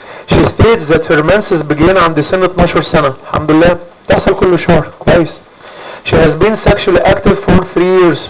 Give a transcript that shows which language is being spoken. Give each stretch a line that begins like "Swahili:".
English: She states that her menses begin
Arabic: عند سن 12 سنه. الحمد لله بتحصل كل شهر كويس.
English: She has been sexually active for 3 years.